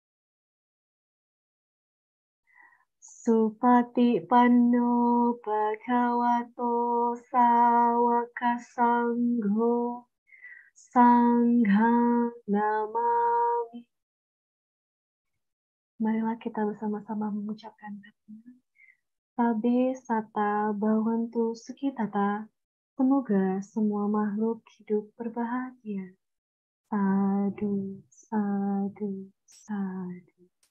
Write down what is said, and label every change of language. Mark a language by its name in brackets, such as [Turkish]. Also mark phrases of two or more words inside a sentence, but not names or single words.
[Pali] Supatipanno Bhagavato Sawaka Sangho Sanghang Namami. [Indonesian] Marilah kita bersama-sama mengucapkan [Pali] Sabe Sata Bhavantu Sukhitata. [Indonesian] Semoga semua makhluk hidup berbahagia. [Pali] Sadu, sadu, sadu.